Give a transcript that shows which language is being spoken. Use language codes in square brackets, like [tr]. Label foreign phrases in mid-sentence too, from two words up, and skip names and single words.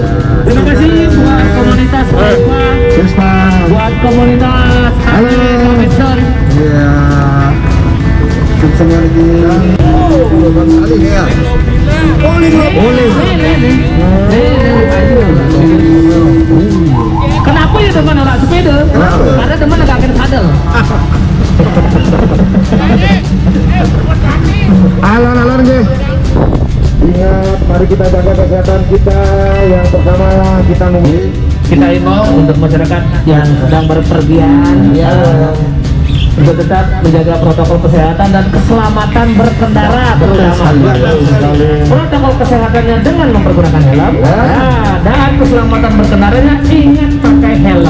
[id] Terima kasih buat komunitas Vespa, buat komunitas Kami. Iya. Semua lagi. Sekali ya. Kenapa ya teman orang sepeda? Karena teman agak kena sadel. Alon-alon guys. Ingat, mari kita jaga kesehatan kita yang pertama kita mungkin. Kita himbau untuk masyarakat yang sedang berpergian untuk tetap menjaga protokol kesehatan dan keselamatan berkendara terutama protokol kesehatannya dengan mempergunakan helm dan keselamatan berkendaranya ingat pakai helm.